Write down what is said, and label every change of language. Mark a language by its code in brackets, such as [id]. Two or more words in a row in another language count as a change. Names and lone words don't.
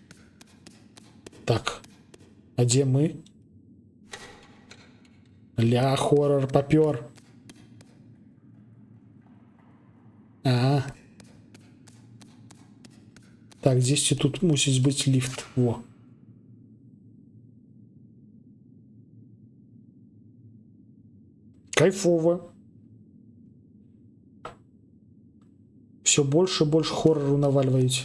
[be] Так. А дзе мы? Ля, хоррор папёр. Ага. Так, дзесьці тут мусіць быць ліфт. [ru] Во. Кайфово. Все больше и больше хоррору наваливаете.